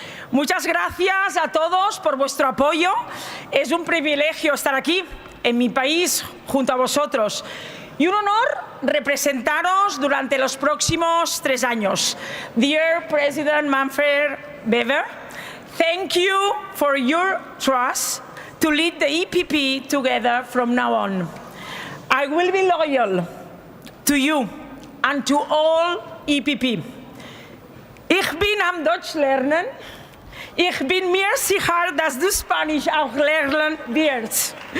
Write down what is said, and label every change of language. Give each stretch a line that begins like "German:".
Spanish: Muchas gracias a todos por vuestro apoyo. Es un privilegio estar aquí, en mi país, junto a vosotros. Y un honor representaros durante los próximos 3 años.
English: Dear President Manfred Weber, thank you for your trust to lead the EPP together from now on. I will be loyal to you and to all EPP.
German: Ich bin am Deutsch lernen. Ich bin mir sicher, dass du Spanisch auch lernen wirst.